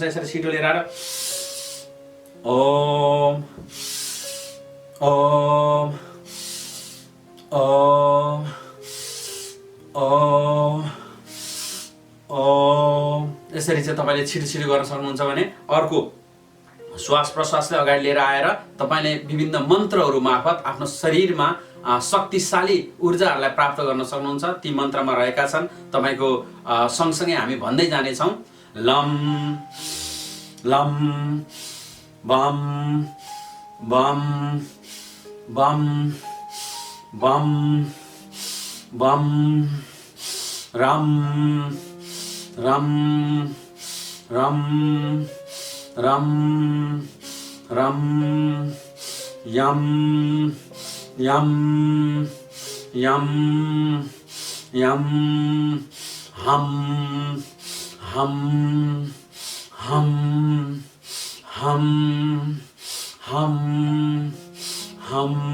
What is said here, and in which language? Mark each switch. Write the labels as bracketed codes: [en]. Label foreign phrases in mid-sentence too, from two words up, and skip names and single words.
[ne] यसरी छिटो लिएर आएर ओम ओम ओम ओम ओम यसरी चाहिँ तपाईँले छिटो छिटो गर्न सक्नुहुन्छ भने अर्को श्वास प्रश्वासलाई अगाडि लिएर आएर तपाईँले विभिन्न मन्त्रहरू मार्फत आफ्नो शरीरमा शक्तिशाली ऊर्जाहरूलाई प्राप्त गर्न सक्नुहुन्छ। ती मन्त्रमा रहेका छन्, तपाईँको सँगसँगै हामी भन्दै जानेछौँ। [sa] लम लम बम बम बम बम बम रम रम रम रम रम यम यम यम यम हम हम हम हम हम हम